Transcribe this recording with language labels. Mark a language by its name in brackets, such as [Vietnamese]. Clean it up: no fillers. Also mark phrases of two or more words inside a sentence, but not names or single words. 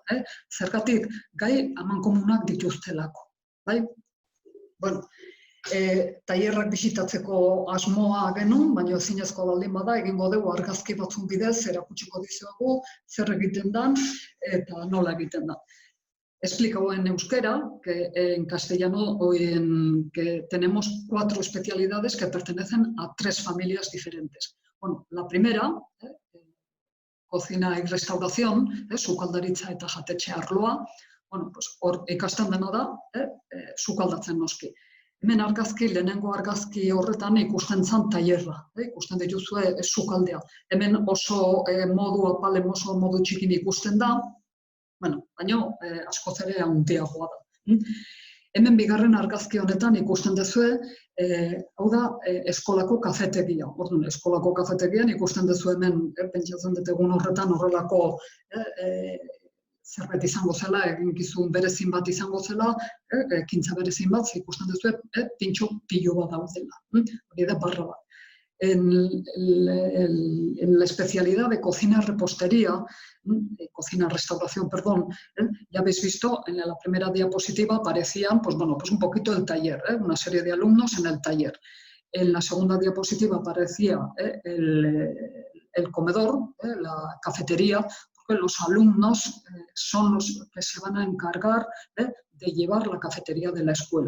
[Basque] Zergatik, gai amankomunak dituztelako. Bueno, tailerrak bisitatzeko asmoa genuen, baina ezinezkoa baldin bada, egingo dugu argazki batzun bidez, erakutsiko dizuegu, zer egiten den eta nola egiten da. [Spanish] Explico en euskera que en castellano que tenemos 4 especialidades que pertenecen a 3 familias diferentes. Bueno, la primera, cocina y restauración, [Basque] sukaldaritza eta jatetxe arloa, hor ikasten dena da, sukaldatzen noski. Hemen lehenengo argazki horretan ikusten zen tailerra, ikusten dituzue sukaldea. Hemen oso modu apalen, oso modu txikin ikusten da, baina askoz ere handiagoa da. Hemen bigarren argazki honetan ikusten duzue, hau da, eskolako kafetegia. Orduan, eskolako kafetegian ikusten duzu hemen, pentsatzen dut egun horretan horrelako zerbait izango zela, eginkizun berezin bat izango zela, ekintza berezin bat, ikusten duzu, pintxo pilo bat daudela. Hori da barra bat. [Spanish] En la especialidad de cocina-repostería, cocina-restauración, perdón, ya habéis visto, en la primera diapositiva aparecían, pues un poquito el taller, una serie de alumnos en el taller. En la segunda diapositiva aparecía el comedor, la cafetería, porque los alumnos son los que se van a encargar de llevar la cafetería de la escuela.